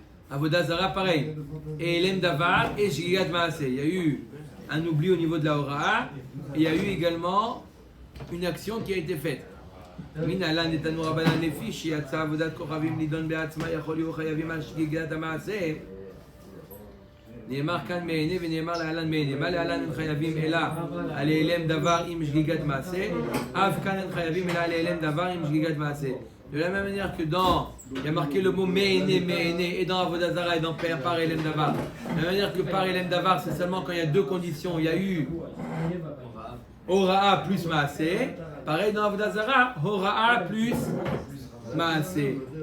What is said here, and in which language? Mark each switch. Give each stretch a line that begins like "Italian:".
French: Avodah Zara pareil. Et elem davar et shgigat maaseh. Il y a eu un oubli au niveau de la hora'a et il y a eu également une action qui a été faite.
Hebrew: מן הלן נתנו רבנן לפי שיצא עבודת כוכבים נידון בעצמה יכול יהיו חייבים על שגיגת המעשה נאמר כאן מעיני ונאמר להלן מעיני מה להלן הם חייבים אלא על העלם דבר עם שגיגת מעשה אף כאן הם חייבים אלא על העלם דבר עם שגיגת מעשה.
French: De la même manière que dans il y a marqué le mot me'ene et dans Avodah Zara et dans par elem davar. De la même manière que par elem davar c'est seulement quand il y a deux conditions. Il y a eu Hora'a plus Maaseh. Pareil dans Avodah Zara, Hora'a plus Maaseh.